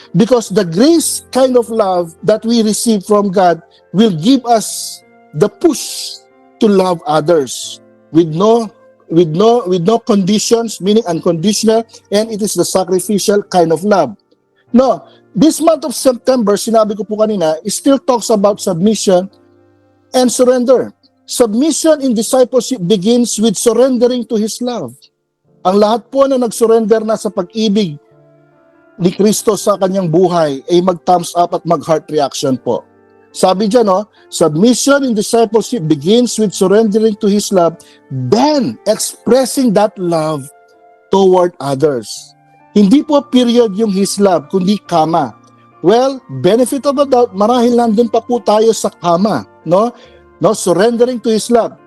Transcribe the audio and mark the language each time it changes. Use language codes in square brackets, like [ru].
[en] Because the grace kind of love that we receive from God will give us the push to love others with no conditions, meaning unconditional, and it is the sacrificial kind of love. No, this month of September, [tl] sinabi ko po kanina, [en] it still talks about submission and surrender. Submission in discipleship begins with surrendering to His love. [tl] Ang lahat po na nag-surrender na sa pag-ibig ni Kristo sa kanyang buhay ay mag-thumbs up at mag-heart reaction po. Sabi dyan, [en] submission in discipleship begins with surrendering to His love, then expressing that love toward others. [tl] Hindi po period yung His love, kundi kama. Well, [en] benefit of the doubt, [tl] marahil nandun pa po tayo sa kama, no, [en] surrendering to His love.